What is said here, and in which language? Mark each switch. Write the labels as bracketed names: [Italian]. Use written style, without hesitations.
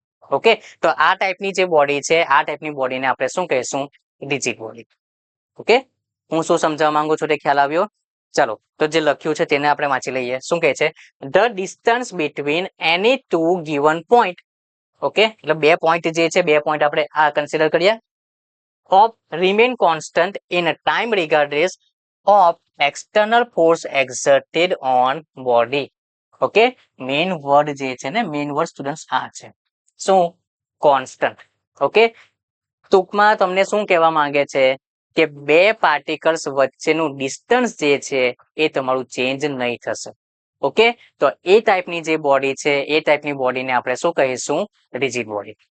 [Gujarati] Okay, તો આ ટાઈપની જે બોડી છે, આ ટાઈપની બોડીને આપણે શું કહીશું? Rigid body. ઓકે, હું શું સમજાવવા માંગુ છું તે ખ્યાલ આવ્યો? ચાલો, તો જે લખ્યું છે તેને આપણે વાંચી લઈએ. શું કહે છે? [English] The distance between any two given point. [Gujarati] Okay, એટલે બે પોઈન્ટ જે છે, બે પોઈન્ટ આપણે આ કન્સિડર કરીએ. [English] of remain constant in a time regardless of external force exerted on body. [Gujarati] Okay, main word જે છે ને, મેઇન વર્ડ સ્ટુડન્ટ્સ આ છે, શું? કોન્સ્ટન્ટ. ઓકે, ટૂંકમાં તમને શું કહેવા માંગે છે કે બે પાર્ટિકલ્સ વચ્ચેનું ડિસ્ટન્સ જે છે એ તમારું ચેન્જ નહીં થશે. ઓકે, તો એ ટાઈપની જે બોડી છે એ ટાઈપની બોડીને આપણે શું કહીશું? Rigid body.